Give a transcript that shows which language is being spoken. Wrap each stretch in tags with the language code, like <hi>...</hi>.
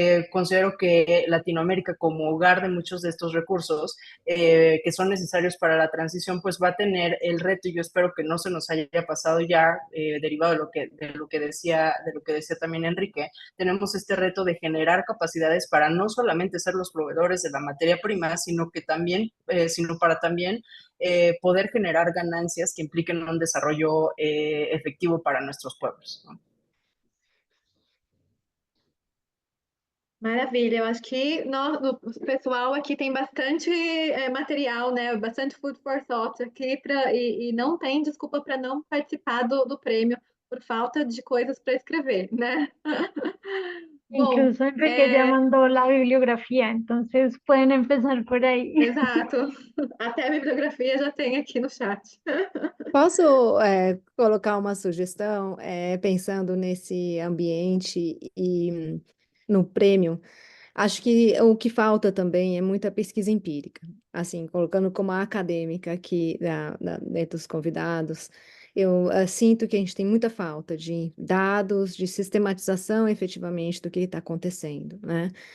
<es>considero que Latinoamérica como hogar de muchos de estos recursos que son necesarios para la transición, pues va a tener el reto, y yo espero que no se nos haya pasado ya, derivado de lo que decía también Enrique. Tenemos este reto de generar capacidades para no solamente ser los proveedores de la materia prima, sino para también poder generar ganancias que impliquen un desarrollo efectivo para nuestros pueblos, ¿no?</es> <pt>Maravilha, eu acho que o pessoal aqui tem bastante material, né? Bastante</pt> <en>food for thought</en> <pt>aqui, e não tem desculpa para não participar do prêmio por falta de coisas para escrever, né? Bom,</pt> <es>Incluso Enrique ya mandó la bibliografía, entonces pueden empezar por ahí.</es> <pt>exato. Até a bibliografia já tem aqui no chat. Posso colocar uma sugestão, pensando nesse ambiente e no prêmio? Acho que o que falta também é muita pesquisa empírica. Assim, colocando como acadêmica aqui dentre os convidados, eu sinto que a gente tem muita falta de dados, de sistematização efetivamente do que está acontecendo, né?</pt>